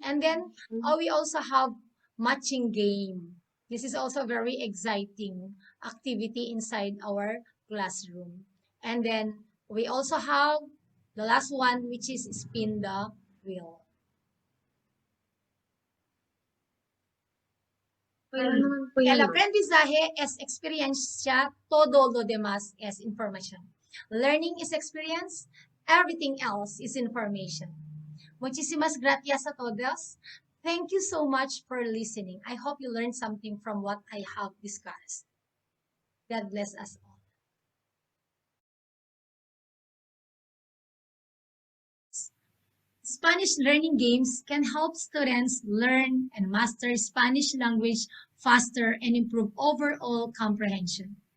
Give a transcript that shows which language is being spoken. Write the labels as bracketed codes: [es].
[en] And then we also have matching game. This is also very exciting activity inside our classroom. And then we also have the last one, which is spin the wheel. [es] El aprendizaje es experiencia, todo lo demás es información. [en] Learning is experience, everything else is information. [es] Muchísimas gracias a todos. [en] Thank you so much for listening. I hope you learned something from what I have discussed. God bless us all. Spanish learning games can help students learn and master Spanish language faster and improve overall comprehension.